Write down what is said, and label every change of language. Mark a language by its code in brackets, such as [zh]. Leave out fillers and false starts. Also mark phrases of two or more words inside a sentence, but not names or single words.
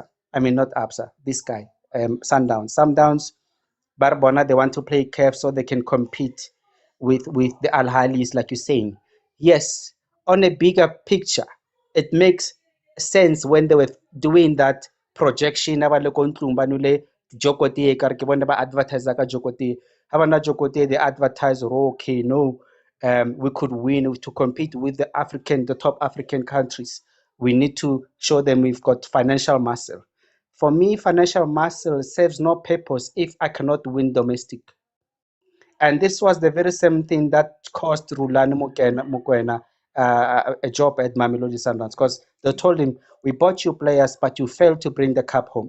[en] I mean, not ABSA, this guy, Sundowns. Sundowns, Barbona, they want to play CAF so they can compete with the Ahly's, like you're saying. Yes, on a bigger picture, it makes sense when they were doing that projection. [st] Jokote, ka re ke bone ba advertiser ka Jokote. Ha bana Jokote, [en] they advertise, okay, no, we could win to compete with the top African countries. We need to show them we've got financial muscle. For me, financial muscle serves no purpose if I cannot win domestic. And this was the very same thing that cost Rulani Mokwena a job at Mamelodi Sundowns, because they told him, we bought you players, but you failed to bring the cup home.